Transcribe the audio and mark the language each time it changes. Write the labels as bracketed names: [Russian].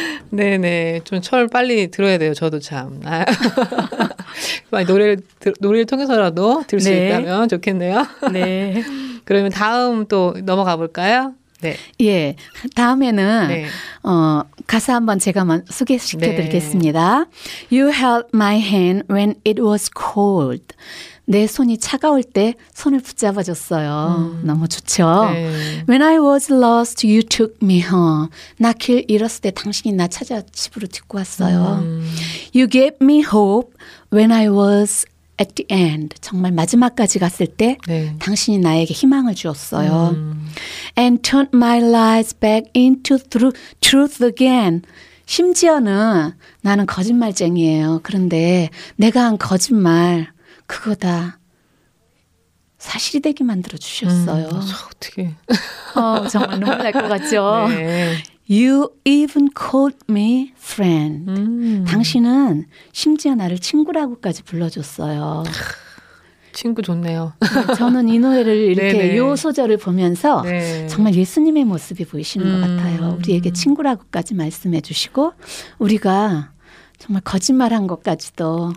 [Korean] 네네. 좀 철 빨리 들어야 돼요. 저도 참. 노래를 통해서라도 들을 네. 수 있다면 좋겠네요. 네. 그러면 다음 또 넘어가 볼까요? 네. 예. 다음에는 네. 가사 한번 제가 소개시켜 드리겠습니다. 네. [English] You held my hand when it was cold. [Korean] 내 손이 차가울 때 손을 붙잡아 줬어요. 너무 좋죠. 네. [English] When I was lost, you took me home. [Korean] 나 길 잃었을 때 당신이 나 찾아 집으로 듣고 왔어요. [English] You gave me hope when I was at the end. [Korean] 정말 마지막까지 갔을 때 네. 당신이 나에게 희망을 주었어요. [English] And turned my lies back into truth again. [Korean] 심지어는 나는 거짓말쟁이예요. 그런데 내가 한 거짓말 그거 다 사실이 되게 만들어 주셨어요. 어떻게? 정말 눈물 날 것 같죠. 네. [English] You even called me friend. [Korean] 당신은 심지어 나를 친구라고까지 불러줬어요. 친구 좋네요. 저는 이 노래를 이렇게 요 소절을 보면서 정말 예수님의 모습이 보이시는 것 같아요. 우리에게 친구라고까지 말씀해 주시고 우리가 정말 거짓말한 것까지도